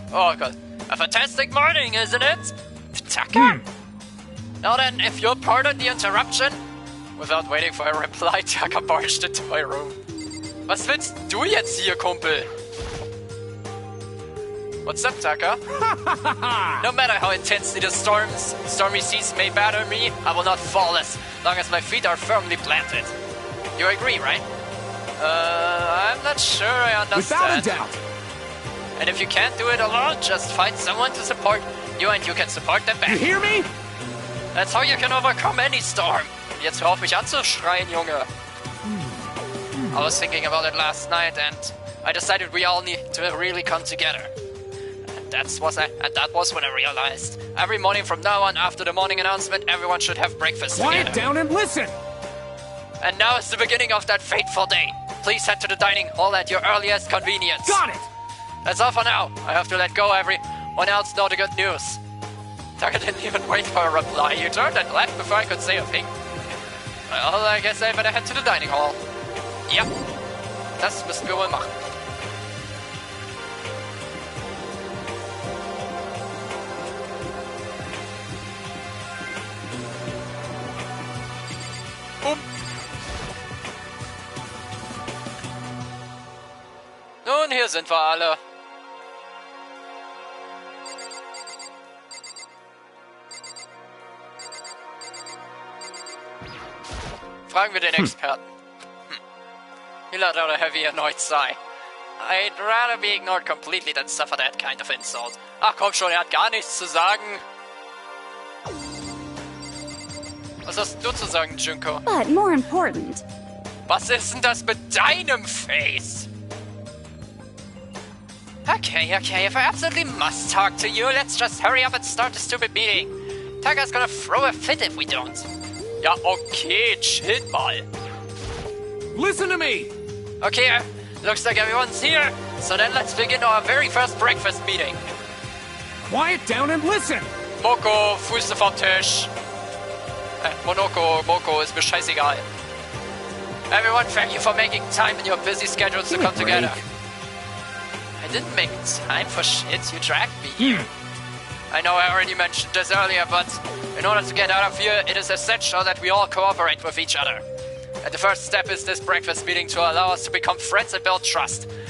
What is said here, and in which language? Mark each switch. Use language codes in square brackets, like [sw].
[en] Oh god, a fantastic morning, isn't it? Taka? Now then, if you'll pardon the interruption. Without waiting for a reply, Taka barged into my room. [de] Was willst du jetzt hier, Kumpel? [en] What's up, Taka? No matter how intensely the stormy seas may batter me, I will not fall as long as my feet are firmly planted. You agree, right? I'm not sure I understand. Without a doubt! And if you can't do it alone, just find someone to support you and you can support them back. You hear me? That's how you can overcome any storm. [de] Jetzt hör auf mich anzuschreien, Junge. [en] I was thinking about it last night and I decided we all need to really come together. And that was when I realized. Every morning from now on, after the morning announcement, everyone should have breakfast Quiet together. down and listen! And now is the beginning of that fateful day. Please head to the dining hall at your earliest convenience. Got it! That's all for now. I have to let go everyone else know the good news. Taka didn't even wait for a reply. He turned and left before I could say a thing. Well, I guess I better head to the dining hall. [de] Ja, das müssen wir wohl machen. Nun, hier sind wir alle. Fragen wir den Experten. [en] He let out a heavy, annoyed sigh. I'd rather be ignored completely than suffer that kind of insult. [de] Ach komm schon, hat gar nichts zu sagen. Was hast du zu sagen, Junko? [en] But more important, [de] Was ist denn das mit deinem Face? [en] Okay, if I absolutely must talk to you, let's just hurry up and start the stupid meeting. Taka's gonna throw a fit if we don't. [de] Ja, okay, chill mal. [en] Listen to me! Okay, looks like everyone's here, so then let's begin our very first breakfast meeting. Quiet down and listen! [de] Moko, Füße vom Tisch. Moko, ist mir scheißegal. [en] Everyone, thank you for making time in your busy schedules to come together. I didn't make time for shit, you dragged me here. I know I already mentioned this earlier, but in order to get out of here, it is essential that we all cooperate with each other. And the first step is this breakfast meeting to allow us to become friends and build trust.